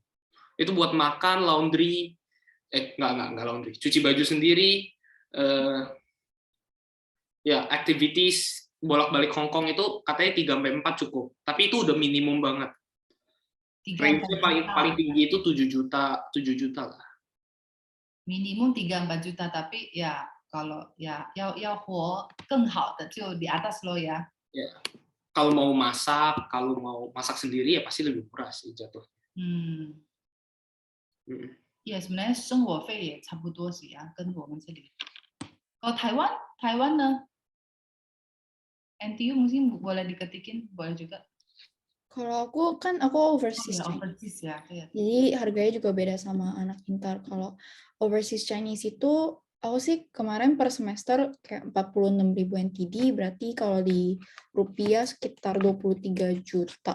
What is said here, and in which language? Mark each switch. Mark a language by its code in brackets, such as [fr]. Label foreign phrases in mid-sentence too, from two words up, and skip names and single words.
[id] Itu buat makan, laundry, enggak laundry, cuci baju sendiri, ya activities bolak-balik Hong Kong itu katanya 3 sampai 4 cukup. Tapi itu udah minimum banget. Range-nya paling tinggi itu 7 juta lah. Minimum 3-4 juta, tapi ya kalau ya [zh] 要活更好的就 [id] di atas lo ya. Ya. Kalau mau masak sendiri ya pasti lebih murah sih jatuh. Ya sebenarnya [zh] 生活费也差不多 [id] sih ya, [zh] 跟我们这里. [id] Kalau Taiwan呢? NTU mungkin boleh diketikin, boleh juga. Kalau aku overseas. Overseas ya. Jadi harganya juga beda sama anak Intar. Kalau [en] overseas Chinese [id] itu aku sih kemarin per semester kayak 46.000 NTD, berarti kalau di rupiah sekitar 23 juta.